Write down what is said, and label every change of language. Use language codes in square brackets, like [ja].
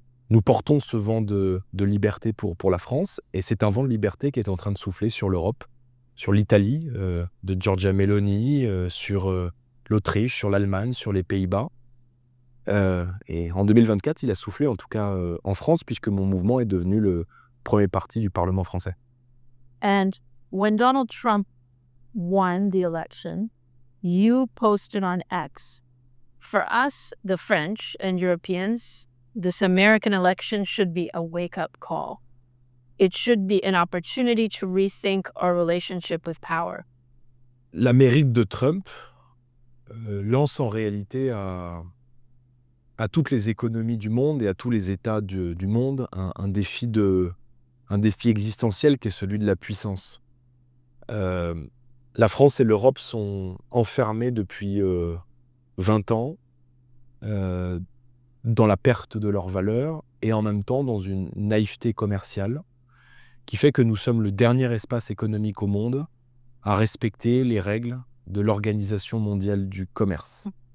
[fr] Nous portons ce vent de liberté pour la France et c'est un vent de liberté qui est en train de souffler sur l'Europe, sur l'Italie, de Giorgia Meloni, sur l'Autriche, sur l'Allemagne, sur les Pays-Bas. Et en 2024, il a soufflé en tout cas en France puisque mon mouvement est devenu le premier parti du Parlement français. [en] And when Donald Trump won the election, you posted on X, "For us, the French and Europeans, this American election should be a wake-up call. It should be an opportunity to rethink our relationship with power." [fr] La mérite de Trump lance en réalité à toutes les économies du monde et à tous les États du monde un défi existentiel qui est celui de la puissance. La France et l'Europe sont enfermées depuis 20 ans dans la perte de leurs valeurs et en même temps dans une naïveté commerciale qui fait que nous sommes le dernier espace économique au monde à respecter les règles de l'Organisation mondiale du commerce.